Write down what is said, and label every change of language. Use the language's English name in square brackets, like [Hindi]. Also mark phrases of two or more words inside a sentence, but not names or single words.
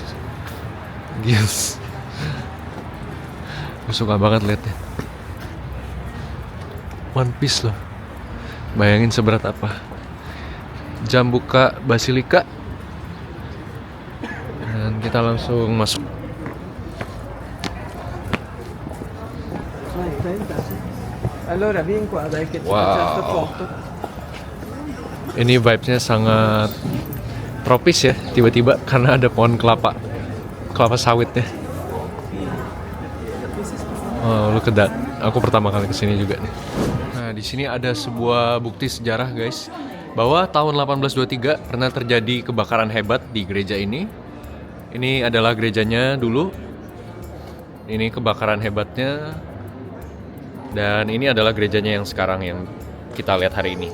[English] Yes. [Indonesian] Aku suka banget liatnya. One Piece loh. Bayangin seberat apa. Jam buka basilika. Dan kita langsung masuk. [Italian] Allora vieni qua dai che ti Wow. faccio sta foto. [Indonesian] Ini vibes-nya sangat tropis ya, tiba-tiba karena ada pohon kelapa sawitnya. [English] Oh, look at that. [Indonesian] Aku pertama kali kesini juga nih. Nah, di sini ada sebuah bukti sejarah guys, bahwa tahun 1823 pernah terjadi kebakaran hebat di gereja ini. Ini adalah gerejanya dulu. Ini kebakaran hebatnya. Dan ini adalah gerejanya yang sekarang yang kita lihat hari ini.